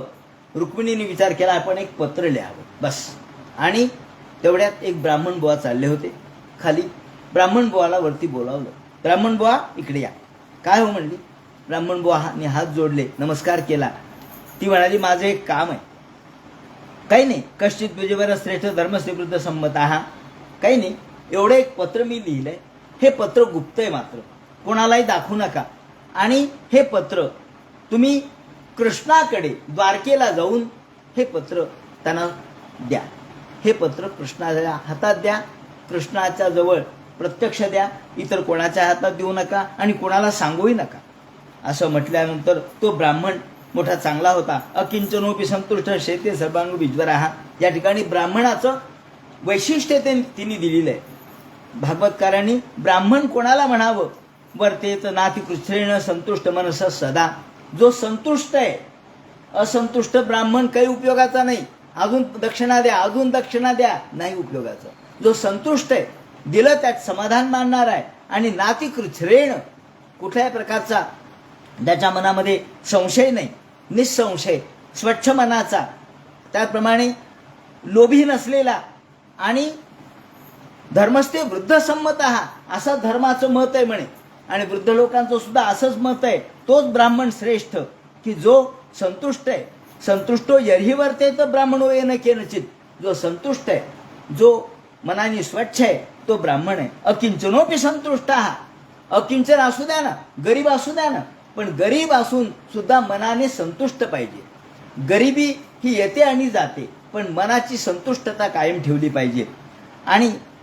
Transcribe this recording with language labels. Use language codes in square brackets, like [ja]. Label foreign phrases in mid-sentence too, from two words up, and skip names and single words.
[mr] रुक्मिणीने विचार केला, आपण एक पत्र लिहावं बस. आणि तेवढ्यात एक ब्राह्मण बुवा चालले होते खाली. ब्राह्मण बुवाला वरती बोलावलं. ब्राह्मण बुवा इकडे या. काय हो म्हणली. ब्राह्मण बुवाने हात जोडले, नमस्कार केला. ती म्हणाली, माझं एक काम आहे. काही नाही, [sa] कश्चित द्विजवर श्रेष्ठ धर्मस्य विरुद्ध संमत आहा. [mr] काही नाही, एवढं एक पत्र मी लिहिलंय. हे पत्र गुप्त आहे, मात्र कोणालाही दाखवू नका. आणि हे पत्र तुम्ही कृष्णाकडे द्वारकेला जाऊन हे पत्र त्यांना द्या. हे पत्र कृष्णाच्या हातात द्या, कृष्णाच्या जवळ प्रत्यक्ष द्या, इतर कोणाच्या हातात देऊ नका आणि कोणाला सांगूही नका. असं म्हटल्यानंतर तो ब्राह्मण मोठा चांगला होता. [sa] अकिंचनोपी संतुष्ट शेते सर्वांग विज्वराहा. [mr] या ठिकाणी ब्राह्मणाचं वैशिष्ट्य तिने दिलेलं आहे. भागवतकारांनी ब्राह्मण कोणाला म्हणावं? [sa] वर्तेत नाती कृष्णेन संतुष्ट मनस सदा. [mr] जो संतुष्ट आहे, असंतुष्ट ब्राह्मण काही उपयोगाचा नाही. अजून दक्षिणा द्या, अजून दक्षिणा द्या, नाही उपयोगाचा. जो संतुष्ट आहे, दिलं त्यात समाधान मानणार आहे आणि [sa] नाती कृच्छ्रेण, [mr] कुठल्याही प्रकारचा त्याच्या मनामध्ये संशय नाही, निसंशय स्वच्छ मनाचा, त्याप्रमाणे लोभी नसलेला आणि [sa] धर्मस्थे वृद्ध संमत [mr] असं धर्माचं मत आहे म्हणे. आणि वृद्ध लोकांचं सुद्धा असंच मत आहे. तोच ब्राह्मण श्रेष्ठ की जो संतुष्ट आहे. [sa] संतुष्टो यर्हि वर्तेत ब्राह्मणो येन केनचित. [mr] जो संतुष्ट आहे, जो मनाने स्वच्छ आहे, तो ब्राह्मण आहे. [sa] अकिंचनोपी संतुष्ट. [mr] अकिंचन असू द्या ना, गरीब असू द्या ना, पण गरीब असून सुद्धा मनाने संतुष्ट पाहिजे. गरिबी ही येते आणि जाते, पण मनाची संतुष्टता कायम ठेवली पाहिजे.